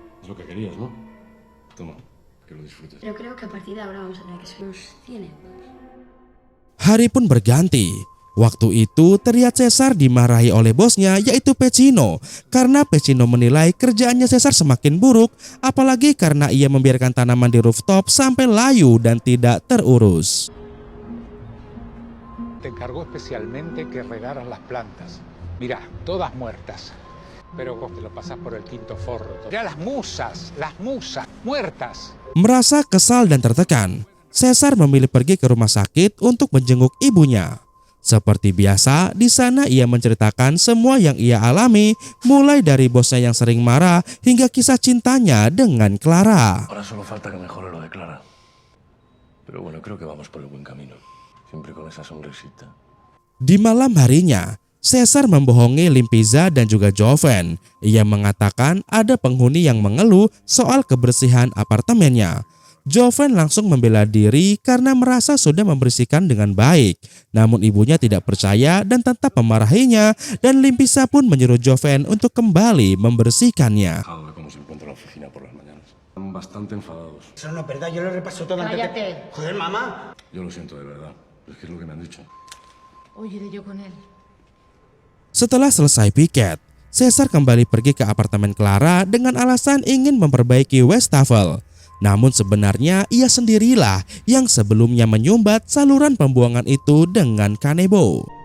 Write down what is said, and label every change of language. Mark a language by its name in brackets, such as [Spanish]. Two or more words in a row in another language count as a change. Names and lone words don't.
[Indonesian] Hari pun berganti. Waktu itu terlihat Caesar dimarahi oleh bosnya yaitu Pecino karena Pecino menilai kerjaannya Caesar semakin buruk, apalagi karena ia membiarkan tanaman di rooftop sampai layu dan tidak terurus. [Spanish] Te encargó especialmente que regaras las plantas. Mirá, todas muertas. Pero vos te lo pasás por el quinto forro. Mirá las musas, muertas. [Indonesian] Merasa kesal dan tertekan, Caesar memilih pergi ke rumah sakit untuk menjenguk ibunya. Seperti biasa, di sana ia menceritakan semua yang ia alami, mulai dari bosnya yang sering marah hingga kisah cintanya dengan Clara. [Spanish] Ahora solo falta que mejore lo de Clara. Pero bueno, creo que vamos por el buen camino. Siempre con esa sonrisita. [Indonesian] Di malam harinya, Caesar membohongi Limpiza dan juga Joven. Ia mengatakan ada penghuni yang mengeluh soal kebersihan apartemennya. Joven langsung membela diri karena merasa sudah membersihkan dengan baik. Namun ibunya tidak percaya dan tetap memarahinya, dan Limpiza pun menyuruh Joven untuk kembali membersihkannya. [Spanish] Bastante enfadados. Eso no es verdad, yo lo repaso todo antes. Cállate. Joder, mamá. Yo lo siento de verdad. Es que es lo que me han dicho. Oye, de yo con él. [Indonesian] Setelah selesai piket, Caesar kembali pergi ke apartemen Clara dengan alasan ingin memperbaiki wastafel. Namun sebenarnya ia sendirilah yang sebelumnya menyumbat saluran pembuangan itu dengan kanebo.